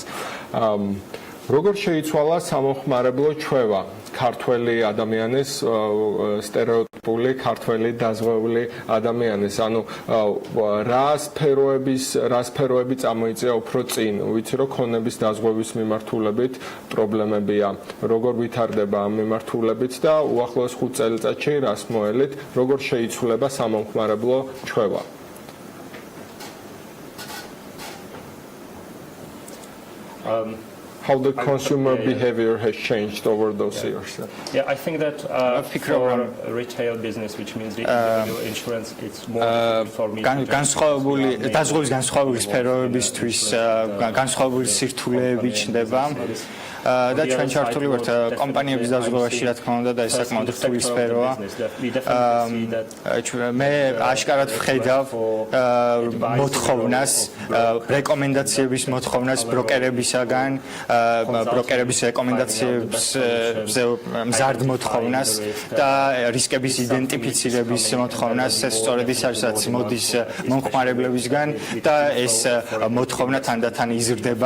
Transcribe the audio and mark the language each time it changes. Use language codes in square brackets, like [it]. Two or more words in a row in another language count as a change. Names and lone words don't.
[ka] როგორ შეიცვალა სამოხმარებლო ჩვევა ქართველი ადამიანის სტერეოტიპული ქართველი დაზღვეული ადამიანის, ანუ რა სფეროები წამოიწია უფრო წინ, ვიცი რომ ქონების დაზღვევის მიმართულებით პრობლემებია, როგორ ვითარდება ამ მიმართულებით და უახლოეს 5 წელიწადში რას მოელით, როგორ შეიცვლება სამოხმარებლო ჩვევა. [en] How the consumer behavior has changed over those years. Yeah, I think that for retail business, which means the individual insurance, it's more for me. [ka] განსხვავებული დაზღვევის განსხვავებული სფეროებისთვის განსხვავებული სირთულეები ჩნდება. და ჩვენ ჩართული ვართ კომპანიების დაზღვევაში, რა თქმა უნდა, და ეს საკმაოდ რთული სფეროა. მე აშკარად ვხედავ მოთხოვნას, რეკომენდაციების მოთხოვნას ბროკერებისაგან, ბროკერების რეკომენდაციებზე მზარდ მოთხოვნას და რისკების იდენტიფიცირების მოთხოვნას, ეს სწორედ ის არის, რაც მოდის მომხმარებლებისგან და ეს მოთხოვნა თანდათან იზრდება.